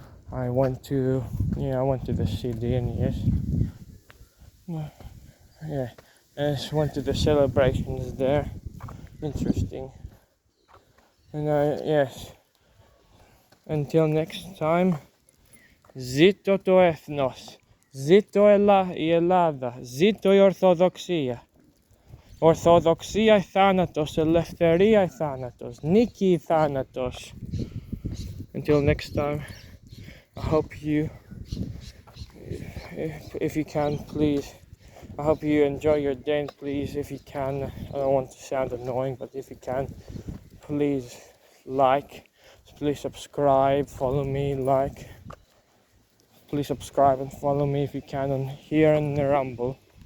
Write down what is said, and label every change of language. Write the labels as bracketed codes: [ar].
[en] I went to the city, and I just went to the celebrations there. Interesting. And until next time, [el] ΖΙΤΩ το ΕΘΝΟΣ. ΖΙΤΩ η Ελλάδα, ΖΙΤΩ η Ορθοδοξία. Ορθοδοξία η θάνατος, ελευθερία η θάνατος, νίκη η θάνατος. [en] Until next time, I hope you, if you can, please, I hope you enjoy your day, and please, if you can, I don't want to sound annoying, but if you can, please please subscribe, follow me, please subscribe and follow me if you can on here in the Rumble.